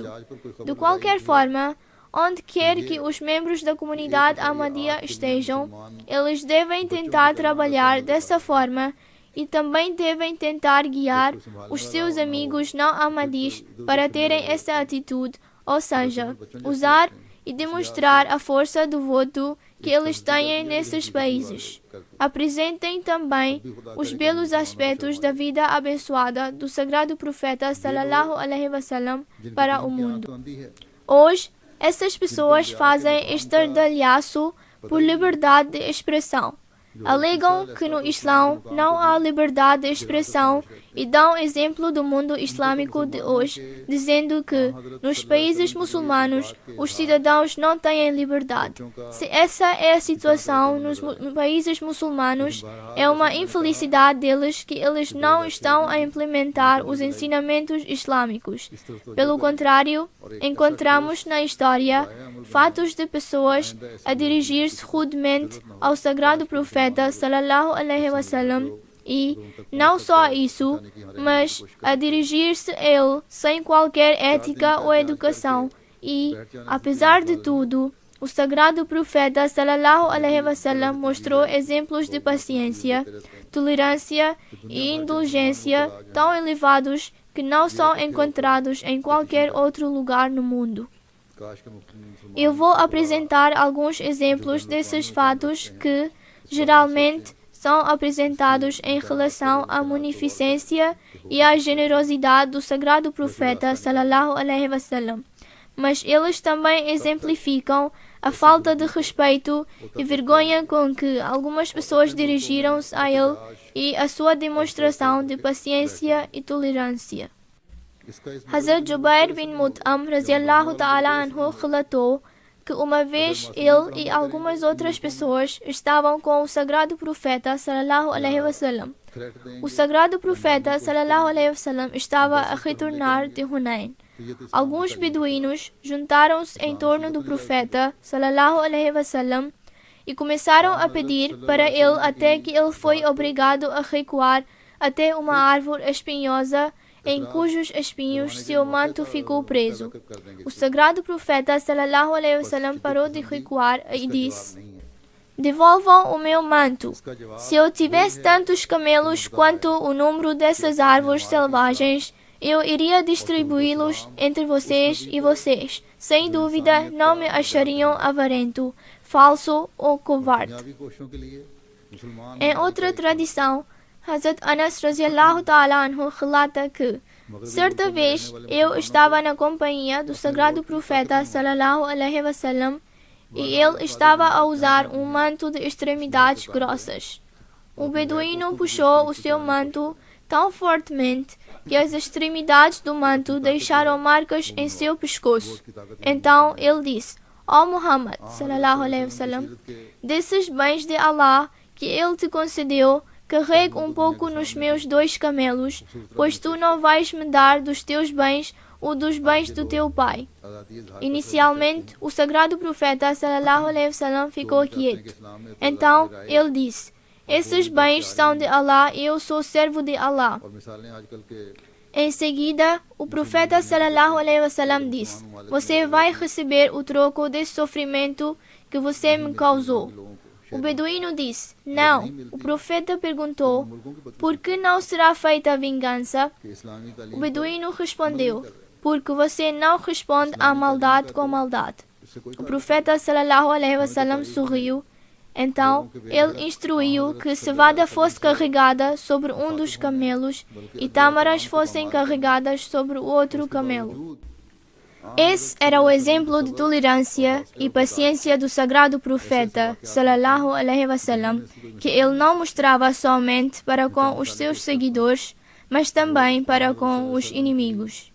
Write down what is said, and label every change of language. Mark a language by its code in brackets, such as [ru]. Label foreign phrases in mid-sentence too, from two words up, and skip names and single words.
[pt] De qualquer forma, onde quer que os membros da comunidade Ahmadiyya estejam, eles devem tentar trabalhar dessa forma e também devem tentar guiar os seus amigos não Ahmadis para terem essa atitude, ou seja, usar e demonstrar a força do voto que eles têm nesses países. Apresentem também os belos aspectos da vida abençoada do sagrado profeta [ar] صلى الله عليه وسلم [pt] para o mundo. Hoje, essas pessoas fazem estardalhaço por liberdade de expressão. Alegam que no Islão não há liberdade de expressão e dão exemplo do mundo islâmico de hoje, dizendo que nos países muçulmanos os cidadãos não têm liberdade. Se essa é a situação nos países muçulmanos, é uma infelicidade deles que eles não estão a implementar os ensinamentos islâmicos. Pelo contrário, encontramos na história fatos de pessoas a dirigir-se rudemente ao sagrado profeta sallallahu [ar] عليه وسلم [pt] e, não só isso, mas a dirigir-se a ele sem qualquer ética ou educação e, apesar de tudo, o sagrado profeta [ar] صلى الله عليه وسلم [pt] mostrou exemplos de paciência, tolerância e indulgência tão elevados que não são encontrados em qualquer outro lugar no mundo. Eu vou apresentar alguns exemplos desses fatos que, geralmente, são apresentados em relação à munificência e à generosidade do sagrado profeta [ar] صلى الله عليه وسلم, [pt] mas eles também exemplificam a falta de respeito e vergonha com que algumas pessoas dirigiram-se a ele e a sua demonstração de paciência e tolerância. Hazrat Jubair bin Mut'am [ar] رضي الله تعالى عنه [pt] relatou que uma vez ele e algumas outras pessoas estavam com o sagrado profeta [ar] صلى الله عليه وسلم. [pt] O sagrado profeta [ar] صلى الله عليه وسلم [pt] estava a retornar de Hunain. Alguns beduínos juntaram-se em torno do profeta [ar] صلى الله عليه وسلم [pt] e começaram a pedir para ele até que ele foi obrigado a recuar até uma árvore espinhosa em cujos espinhos seu manto ficou preso. O sagrado profeta [ar] صلى الله عليه وسلم [pt] parou de recuar e disse: "Devolvam o meu manto. Se eu tivesse tantos camelos quanto o número dessas árvores selvagens, eu iria distribuí-los entre vocês e vocês. Sem dúvida, não me achariam avarento, falso ou covarde." Em outra tradição, Hazrat Anas [ar] رضي الله تعالى عنه [pt] relata que, certa vez, eu estava na companhia do sagrado profeta [ar] صلى الله عليه وسلم [pt] e ele estava a usar um manto de extremidades grossas. O beduíno puxou o seu manto tão fortemente que as extremidades do manto deixaram marcas em seu pescoço. Então ele disse: "Ó Muhammad [ar] صلى الله عليه وسلم, [pt] desses bens de Allah que ele te concedeu, carregue um pouco nos meus 2 camelos, pois tu não vais me dar dos teus bens ou dos bens do teu pai." Inicialmente, o sagrado profeta [ar] صلى الله عليه وسلم [pt] ficou quieto. Então, ele disse: "Esses bens são de Allah e eu sou servo de Allah." Em seguida, o profeta [ar] صلى الله عليه وسلم [pt] disse: "Você vai receber o troco desse sofrimento que você me causou." O beduíno disse: "Não." O profeta perguntou: "Por que não será feita a vingança?" O beduíno respondeu: "Porque você não responde à maldade com maldade." O profeta [ar] صلى الله عليه وسلم [pt] sorriu. Então, ele instruiu que cevada fosse carregada sobre um dos camelos e tâmaras fossem carregadas sobre o outro camelo. Esse era o exemplo de tolerância e paciência do sagrado profeta [ar] صلى الله عليه وسلم, [pt] que ele não mostrava somente para com os seus seguidores, mas também para com os inimigos.